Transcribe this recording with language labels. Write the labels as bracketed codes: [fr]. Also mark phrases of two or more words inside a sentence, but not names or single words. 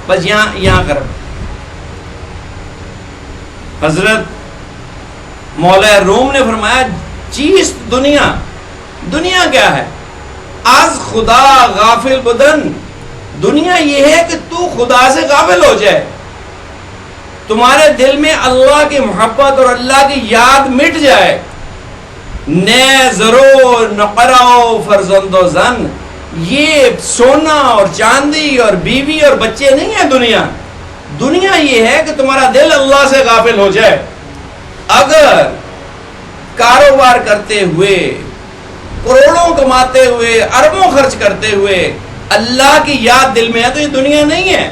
[ur] بس یہاں کر حضرت مولا روم نے فرمایا چیز دنیا کیا ہے؟ [fa] از خدا غافل بدن. [ur] دنیا یہ ہے کہ تو خدا سے غافل ہو جائے، تمہارے دل میں اللہ کی محبت اور اللہ کی یاد مٹ جائے. [fa] نہ زرو نہ قراؤ فرزند و زن، [ur] یہ سونا اور چاندی اور بیوی اور بچے نہیں ہے دنیا یہ ہے کہ تمہارا دل اللہ سے غافل ہو جائے. اگر کاروبار کرتے ہوئے، کروڑوں کماتے ہوئے، اربوں خرچ کرتے ہوئے اللہ کی یاد دل میں ہے تو یہ دنیا نہیں ہے.